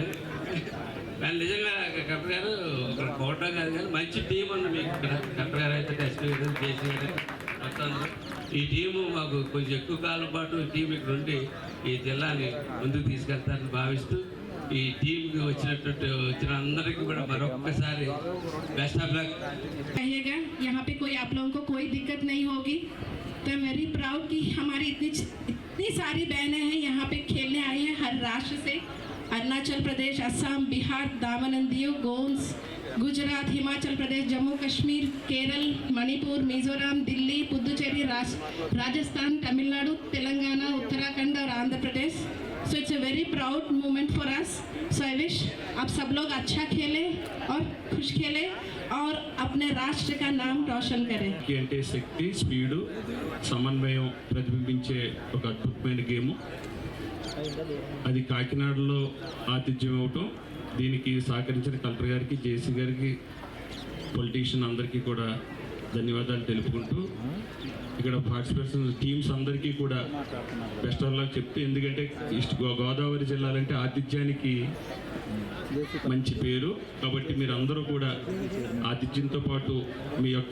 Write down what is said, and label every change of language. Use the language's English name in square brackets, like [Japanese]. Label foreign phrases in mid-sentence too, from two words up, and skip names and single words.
[Telugu] కానీ నిజంగా కలెక్టర్ గారు ఒక కోట కాదు కానీ మంచి టీం ఉంది మీకు ఇక్కడ. కలెక్టర్ గారు అయితే ఎస్పీ గారు, జేసీ గారు మొత్తం ఈ టీము మాకు కొంచెం ఎక్కువ కాలం పాటు ఈ టీం ఇక్కడ ఉండి ఈ జిల్లాని ముందుకు తీసుకెళ్తారని భావిస్తూ ఈ టీంకి వచ్చిన అందరికీ కూడా మరొక్కసారి [English] best of luck. [Hindi] यहाँ पे कोई आप लोगों को कोई दिक्कत नहीं होगी. तो [English] very proud [Hindi] कि हमारी इतनी सारी बहनें हैं यहाँ पे खेलने आई हैं हर राष्ट्र से. अरुणाचल प्रदेश, असम, बिहार, दामन एंड दिउ, गोंस, गुजरात, हिमाचल प्रदेश, जम्मू कश्मीर, केरल, मणिपुर, मिजोरम, दिल्ली, पुदुचेरी, राजस्थान, तमिलनाडु, तेलंगाना, उत्तराखंड और आंध्र प्रदेश. [English] So it's a very proud moment for us. So I wish [Hindi] आप सब लोग अच्छा खेलें और खुश खेलें और अपने राष्ट्र का नाम रोशन करें. [Telugu] అంటే శక్తి, స్పీడు, సమన్వయం ప్రతిబింబించే ఒక అద్భుతమైన గేమ్. అది కాకినాడలో ఆతిథ్యం ఇవ్వటం, దీనికి సహకరించిన కలెక్టర్ గారికి, జేసీ గారికి, పొలిటీషియన్ అందరికీ కూడా ధన్యవాదాలు తెలుపుకుంటూ ఇక్కడ [English] participation teams [Telugu] అందరికీ కూడా [English] best of luck [Telugu] చెప్తూ, ఎందుకంటే గోదావరి జిల్లాలంటే ఆతిథ్యానికి మంచి పేరు కాబట్టి మీరు అందరూ కూడా ఆతిథ్యంతో పాటు మీ యొక్క